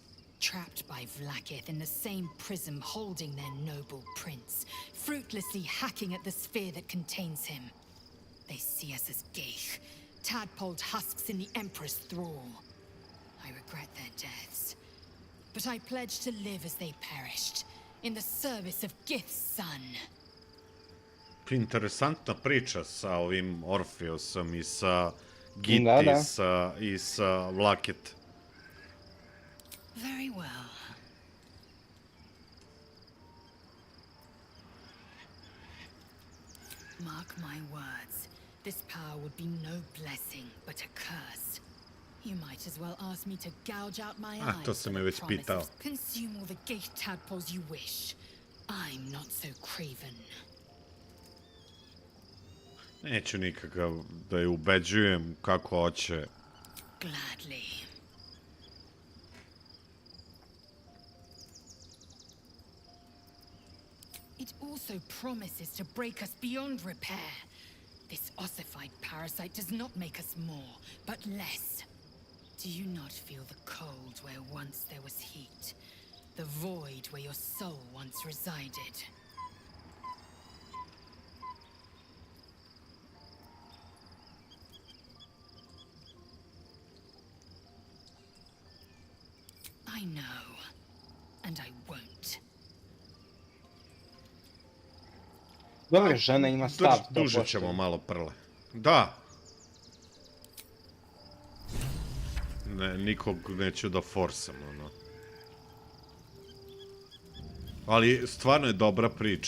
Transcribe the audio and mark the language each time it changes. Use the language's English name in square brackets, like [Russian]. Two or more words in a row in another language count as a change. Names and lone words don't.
[English] Trapped by Vlaakith in the same prism holding their noble prince, fruitlessly hacking at the sphere that contains him. They see us as geich, tadpoled husks in the Emperor's thrall. I regret their deaths, but I pledge to live as they perished, in the service of Gith's son. [Serbian] Interesantna priča sa ovim Orfeusom i sa Giti i sa Vlaakith. [English] Very well. Mark my words. This power would be no blessing, but a curse. You might as well ask me to gouge out my eyes. [Serbian] To sam je već pitao. [English] Consume all the gate tadpoles you wish. I'm not so craven. [Serbian] Neću nikakav da je ubeđujem kako hoće. [English] Gladly. It also promises to break us beyond repair. This ossified parasite does not make us more, but less. Do you not feel the cold where once there was heat? The void where your soul once resided? I know, and I won't. [Serbian] Dobro, žena ima stav. Duže ćemo malo prle. Da. Ne, nikog neću da forsam, ono. Ali stvarno je dobra priča.